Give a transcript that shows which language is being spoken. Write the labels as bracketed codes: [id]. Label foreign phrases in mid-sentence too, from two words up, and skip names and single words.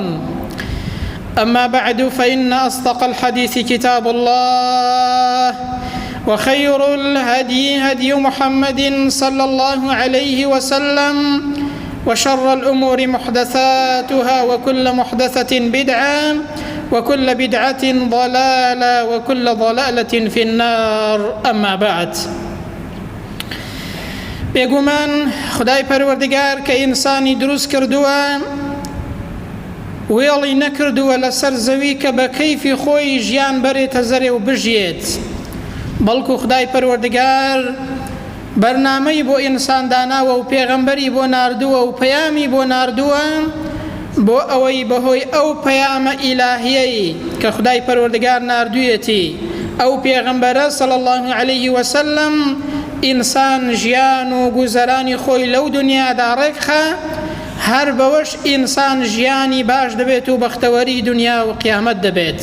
[ar] أما بعد، فإن أصدق الحديث كتاب الله، وخير الهدي هدي محمد صلى الله عليه وسلم، وشر الأمور محدثاتها، وكل محدثة بدعة، وكل بدعة ضلالة، وكل ضلالة في النار. أما بعد، [ckb] بێگومان خدای پەروەردگار کە ئینسانی دروست کردووە وێڵی نەکردووە لەسەر زەوی کە بە کەیفی خۆی ژیان بەرێتە زەرێ و بژێت، بەڵکو خدای پەروەردگار بەرنامەی بۆ ئینسان داناوە و پێغەمبەری بۆ ناردووە و پەیامی بۆ ناردووە بۆ ئەوەی بەهۆی ئەو پەیامە ئیلاهیەی کە خدای پەروەردگار ناردوویەتی ئەو پێغەمبەرە [ar] صلی الله عليه وسلم [ckb] ئینسان ژیان و گوزەرانی خۆی لەو دنیادا ڕێکخە، هەر بەوەش ئینسان ژیانی باش دەبێت و بەختەوەری دنیا و قیامەت دەبێت.